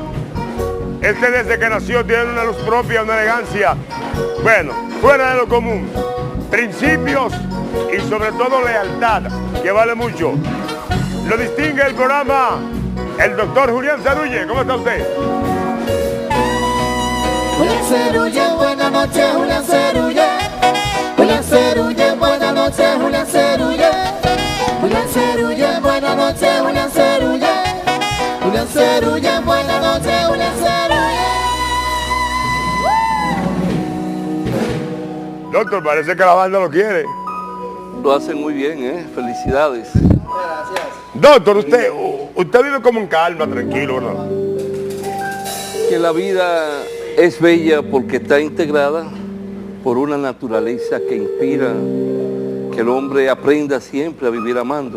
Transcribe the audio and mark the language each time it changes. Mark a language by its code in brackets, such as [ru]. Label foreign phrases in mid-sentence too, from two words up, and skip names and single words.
[es] Este desde que nació tiene una luz propia, una elegancia, bueno, fuera de lo común. Principios y sobre todo lealtad, que vale mucho. Lo distingue el programa el doctor Julián Cerulle. ¿Cómo está usted? Julián Cerulle, buenas noches, Julián Cerulle. Julián Cerulle, buenas noches, Julián Cerulle. Julián Cerulle, buenas noches, Julián Cerulle. Julián Cerulle, buenas noches, Julián Cerulle. Doctor, parece que la banda lo quiere. Lo hacen muy bien, felicidades. Gracias. Doctor, usted vive como en calma, tranquilo, ¿verdad? Que la vida es bella porque está integrada por una naturaleza que inspira que el hombre aprenda siempre a vivir amando.